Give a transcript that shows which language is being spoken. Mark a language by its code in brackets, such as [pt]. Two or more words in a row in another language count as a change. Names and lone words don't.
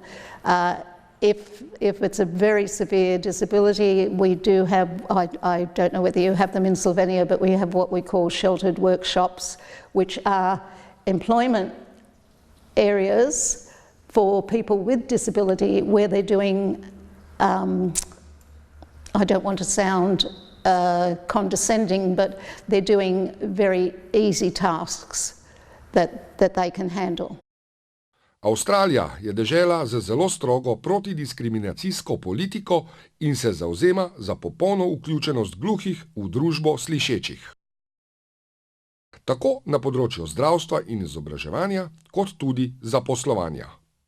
[en] If it's a very severe disability, we do have, I don't know whether you have them in Slovenia, but we have what we call sheltered workshops, which are employment areas for people with disability where they're doing, I don't want to sound condescending, but they're doing very easy tasks that they can handle. [sl] Avstralija je dežela z zelo strogo protidiskriminacijsko politiko in se zavzema za popolno vključenost gluhih v družbo slišečih. Tako na področju zdravstva in izobraževanja, kot tudi zaposlovanja.